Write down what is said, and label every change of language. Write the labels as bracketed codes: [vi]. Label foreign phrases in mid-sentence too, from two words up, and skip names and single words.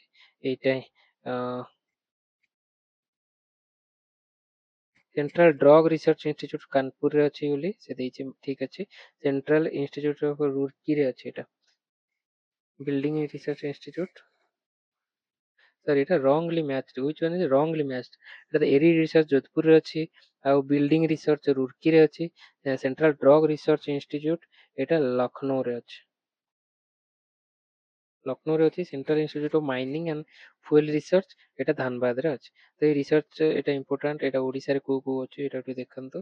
[or] ଏଇଟା ସେଣ୍ଟ୍ରାଲ ଡ୍ରଗ ରିସର୍ଚ୍ଚ ଇନଷ୍ଟିଚ୍ୟୁଟ୍ କାନପୁରରେ ଅଛି ବୋଲି ସେ ଦେଇଛି, ଠିକ ଅଛି। ସେଣ୍ଟ୍ରାଲ ଇନଷ୍ଟିଚ୍ୟୁଟ୍ ଅଫ୍ ରୁର୍କିରେ ଅଛି ଏଇଟା। ବିଲ୍ଡିଂ ରିସର୍ଚ୍ଚ ଇନଷ୍ଟିଚ୍ୟୁଟ୍, ସରି ଏଇଟା [en] wrongly match, which one is wrongly matched? [or] ଏଇଟା ତ ଏରି ରିସର୍ଚ୍ଚ ଯୋଧପୁରରେ ଅଛି, ଆଉ ବିଲ୍ଡିଂ ରିସର୍ଚ୍ଚ ରୁର୍କିରେ ଅଛି। ସେଣ୍ଟ୍ରାଲ ଡ୍ରଗ ରିସର୍ଚ୍ଚ ଇନଷ୍ଟିଚ୍ୟୁଟ୍ ଏଇଟା ଲକ୍ଷ୍ନୌରେ ଅଛି। ଲକ୍ଷ୍ନୌରେ ଅଛି। ସେଣ୍ଟ୍ରାଲ ଇନଷ୍ଟିଚ୍ୟୁଟ୍ ଅଫ୍ ମାଇନିଂ ଆଣ୍ଡ ଫୁଏଲ ରିସର୍ଚ୍ଚ ଏଇଟା ଧାନବାଦରେ ଅଛି। ତ ଏଇ ରିସର୍ଚ୍ଚ ଏଇଟା ଇମ୍ପୋର୍ଟାଣ୍ଟ, ଏଇଟା ଓଡ଼ିଶାରେ କୋଉ କୋଉ ଅଛି ଏଇଟା ଟିକେ ଦେଖନ୍ତୁ।